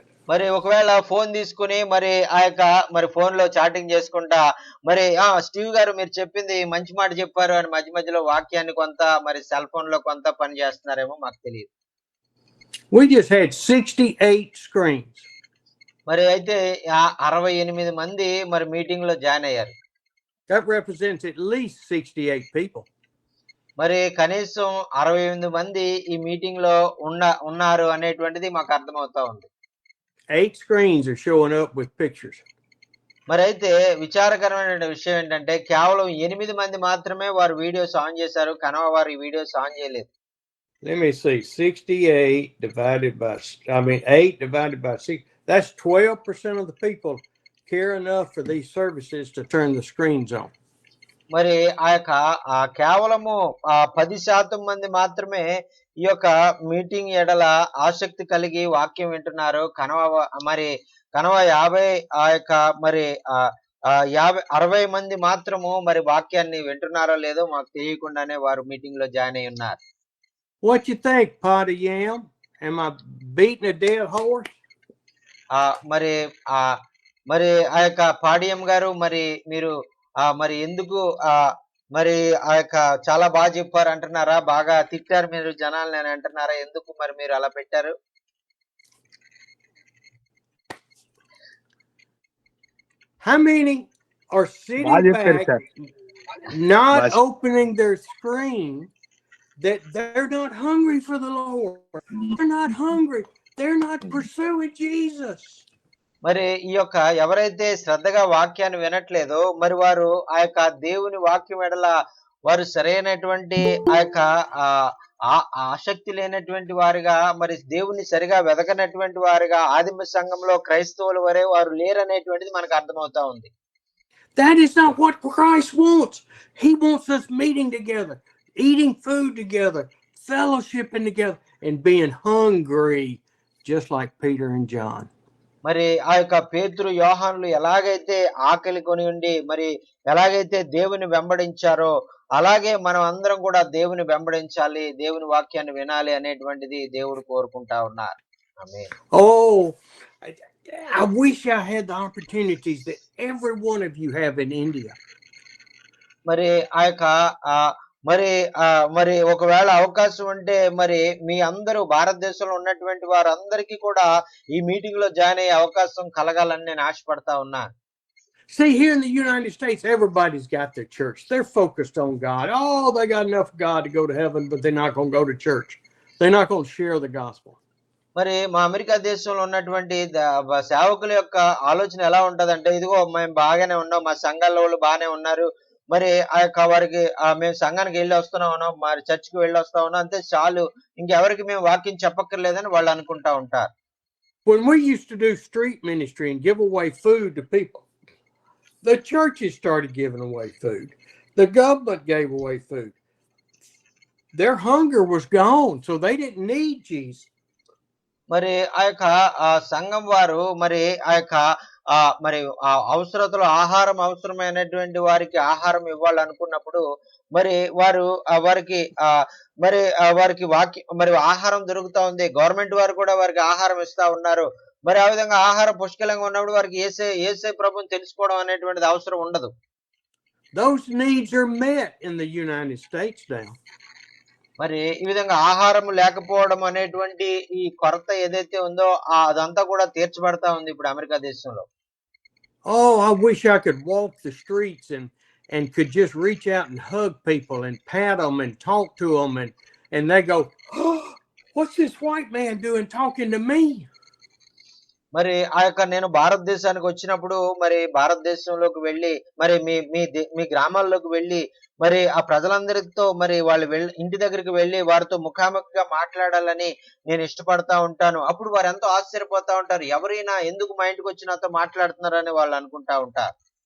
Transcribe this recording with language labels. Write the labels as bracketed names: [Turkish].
[Telugu] మరి ఒకవేళ ఫోన్ తీసుకుని మరి మరి ఫోన్ లో చాటింగ్ చేసుకుంటా మరి స్టీవ్ గారు మీరు చెప్పింది మంచి మాట చెప్పారు అని మధ్య మధ్యలో వాక్యాన్ని కొంత మరి సెల్ ఫోన్ లో కొంత పని చేస్తున్నారేమో మాకు తెలియదు. [English] We just had 68 screens. [Telugu] మరి అయితే 68 మంది మరి మీటింగ్ లో జాయిన్ అయ్యారు. [English] That represents at least 68 people. [Telugu] మరి కనీసం 68 మంది ఈ మీటింగ్ లో ఉన్నారు అనేటువంటిది మాకు అర్థమవుతా ఉంది. [English] 8 screens are showing up with pictures. [Telugu] మరి అయితే విచారకరమైన విషయం ఏంటంటే కేవలం 8 మంది మాత్రమే వారు వీడియోస్ ఆన్ చేశారు, కనవ వారు ఈ వీడియోస్ ఆన్ చేయలేదు. [English] Let me see, 68 divided by 8 divided by 6, that's 12% of the people care enough for these services to turn the screens on. [Telugu] మరి కేవలము 10% మంది మాత్రమే ఈ యొక్క మీటింగ్ ఎడల ఆసక్తి కలిగి వాక్యం వింటున్నారు. మరి 50 మరి 60 మంది మాత్రము మరి వాక్యాన్ని వింటున్నారో లేదో మాకు తెలియకుండానే వారు మీటింగ్ లో జాయిన్ అయి ఉన్నారు. [English] What you think, pot of yam? Am I beating a dead horse? [Telugu] మరి మరి పాడియం గారు మరి మీరు మరి ఎందుకు మరి చాలా బాగా చెప్పారు అంటున్నారా, బాగా తిట్టారు మీరు జనాల్ని అని అంటున్నారా, ఎందుకు మరి మీరు అలా పెట్టారు? [English] How many are [Telugu] బాగా [English] sitting [Telugu] చెప్పారు [English] back, [Telugu] సార్. [English] not [Telugu] బాగా [English] opening their screen, that they're not hungry for the Lord? They're not hungry. They're not pursuing Jesus. [Telugu] మరి ఈ యొక్క ఎవరైతే శ్రద్ధగా వాక్యాన్ని వినట్లేదో మరి వారు ఆ యొక్క దేవుని వాక్యం ఎడల వారు సరైనటువంటి ఆ యొక్క ఆ ఆసక్తి లేనటువంటి వారిగా మరి దేవుని సరిగా వెదకనటువంటి వారిగా ఆదిమ సంఘంలో క్రైస్తవుల వరే వారు లేరనేటువంటిది మనకు అర్థమవుతా ఉంది. [English] That is not what Christ wants. He wants us meeting together, eating food together, fellowshipping together, and being hungry, just like Peter and John. [Telugu] మరి ఆ యొక్క పేతురు యోహానులు ఎలాగైతే ఆకలి కొని ఉండి మరి ఎలాగైతే దేవుని వెంబడించారో అలాగే మనం అందరం కూడా దేవుని వెంబడించాలి, దేవుని వాక్యాన్ని వినాలి అనేటువంటిది దేవుడు కోరుకుంటా ఉన్నారు. ఆమేన్. [English] Oh, I wish I had the opportunities that every one of you have in India. [Telugu] మరి ఆ యొక్క మరి మరి ఒకవేళ అవకాశం ఉంటే మరి మీ అందరూ భారతదేశంలో ఉన్నటువంటి వారందరికీ కూడా ఈ మీటింగ్ లో జాయిన్ అయ్యే అవకాశం కలగాలని నేను ఆశపడతా ఉన్నా. [English] See, here in the United States, everybody's got their church. They're focused on God. Oh, they got enough God to go to heaven, but they're not going to go to church. They're not going to share the gospel. [Telugu] మరి మా America దేశంలో ఉన్నటువంటి సేవకుల యొక్క ఆలోచన ఎలా ఉంటదంటే, ఇదిగో మేము బాగానే ఉన్నాం, మా సంఘాల వాళ్ళు బాగానే ఉన్నారు, మరి ఆ యొక్క వారికి మేము సంఘానికి వెళ్ళి వస్తున్నాం, మరి చర్చికి వెళ్ళి వస్తా ఉన్నాం, అంతే చాలు, ఇంకెవరికి మేము వాక్యం చెప్పక్కర్లేదని వాళ్ళు అనుకుంటా ఉంటారు. [English] When we used to do street ministry and give away food to people, the churches started giving away food. The government gave away food. Their hunger was gone, so they didn't need Jesus. [Telugu] మరి ఆ యొక్క సంఘం వారు మరి ఆ యొక్క మరి అవసరతలు ఆహారం అవసరమైనటువంటి వారికి ఆహారం ఇవ్వాలనుకున్నప్పుడు మరి వారు వారికి మరి వారికి మరి ఆహారం దొరుకుతా ఉంది, గవర్నమెంట్ వారు కూడా వారికి ఆహారం ఇస్తా ఉన్నారు. మరి ఆ విధంగా ఆహారం పుష్కలంగా ఉన్నప్పుడు వారికి ఏసే ప్రభుని తెలుసుకోవడం అనేటువంటిది అవసరం ఉండదు. [English] Those needs are met in the United States now. [Telugu] మరి ఈ విధంగా ఆహారం లేకపోవడం అనేటువంటి ఈ కొరత ఏదైతే ఉందో అదంతా కూడా తీర్చబడతా ఉంది ఇప్పుడు అమెరికా దేశంలో. [English] Oh, I wish I could walk the streets and could just reach out and hug people and pat them and talk to them and they go, oh, what's this white man doing talking to me? [Telugu] మరి ఆ యొక్క నేను భారతదేశానికి వచ్చినప్పుడు మరి భారతదేశంలోకి వెళ్ళి మరి మీ గ్రామాల్లోకి వెళ్ళి మరి ఆ ప్రజలందరితో మరి వాళ్ళు ఇంటి దగ్గరికి వెళ్ళి వారితో ముఖాముఖిగా మాట్లాడాలని నేను ఇష్టపడతా ఉంటాను. అప్పుడు వారు ఎంతో ఆశ్చర్యపోతా ఉంటారు, ఎవరైనా ఎందుకు మా ఇంటికి వచ్చి నాతో మాట్లాడుతున్నారని వాళ్ళు అనుకుంటా ఉంటారు.